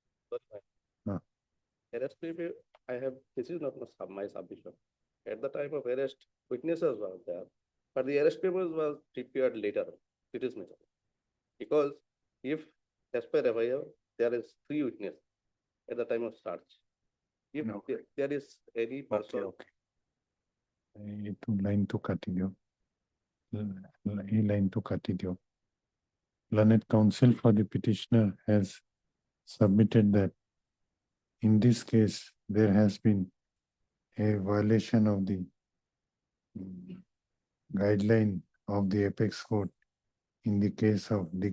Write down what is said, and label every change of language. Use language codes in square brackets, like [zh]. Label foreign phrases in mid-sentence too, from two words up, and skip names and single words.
[en] Arrest paper, this is not my submission. At the time of arrest, witnesses were there, but the arrest papers was prepared later. It is major. Because if, as per FIR, there is 3 witnesses at the time of search. If there is any person. [kn] ಇದು ಲೈನ್ ತು ಕಟ್ಟಿದ್ಯೋ ಈ ಲೈನ್ ತು ಕಟ್ಟಿದ್ಯೋ [en] Learned counsel for the petitioner has submitted that in this case there has been a violation of the guideline of the apex court in the case of D.K.